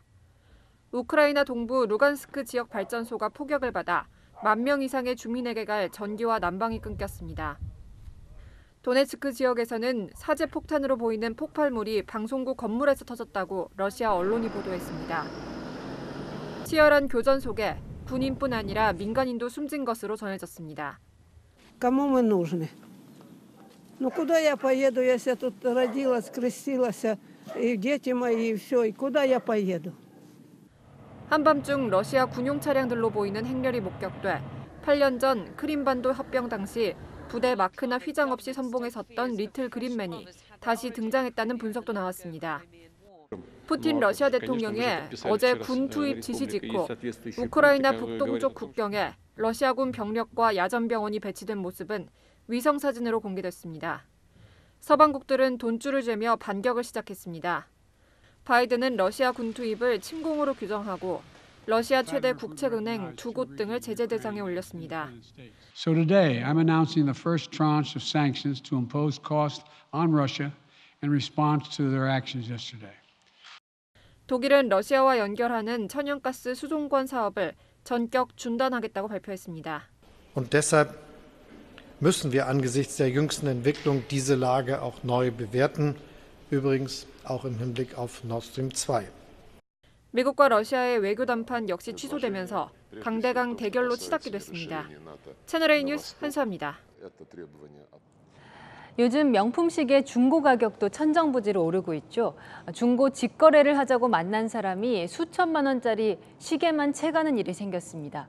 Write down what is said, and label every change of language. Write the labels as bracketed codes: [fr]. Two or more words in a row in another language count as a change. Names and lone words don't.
[ko] 우크라이나 동부 루간스크 지역 발전소가 포격을 받아 10,000명 이상의 주민에게 갈 전기와 난방이 끊겼습니다. 도네츠크 지역에서는 사제 폭탄으로 보이는 폭발물이 방송국 건물에서 터졌다고 러시아 언론이 보도했습니다. 치열한 교전 속에 군인뿐 아니라 민간인도 숨진 것으로 전해졌습니다. [ru] Кому мы нужны? Ну куда я поеду, если я тут родилась, крестилась, и дети мои, и все, и куда я поеду? [ko] 한밤중 러시아 군용 차량들로 보이는 행렬이 목격돼 8년 전 크림반도 합병 당시 부대 마크나 휘장 없이 선봉에 섰던 리틀 그린맨이 다시 등장했다는 분석도 나왔습니다. 푸틴 러시아 대통령의 어제 군 투입 지시 직후 우크라이나 북동쪽 국경에 러시아군 병력과 야전병원이 배치된 모습은 위성사진으로 공개됐습니다. 서방국들은 돈줄을 재며 반격을 시작했습니다. 바이든은 러시아 군 투입을 침공으로 규정하고 러시아 최대 국책은행 2곳 등을 제재 대상에 올렸습니다. [en] So today I'm announcing the first tranche of sanctions to impose cost on Russia in response to their actions yesterday. [ko] 독일은 러시아와 연결하는 천연가스 수송권 사업을 전격 중단하겠다고 발표했습니다. [de] Und deshalb müssen wir angesichts der jüngsten Entwicklung diese Lage auch neu bewerten. Übrigens auch im Hinblick auf Nord Stream 2. [ko] 미국과 러시아의 외교 담판 역시 취소되면서 강대강 대결로 치닫게 됐습니다. 채널A 뉴스 한수아입니다. 요즘 명품 시계 중고 가격도 천정부지로 오르고 있죠. 중고 직거래를 하자고 만난 사람이 수천만 원짜리 시계만 채가는 일이 생겼습니다.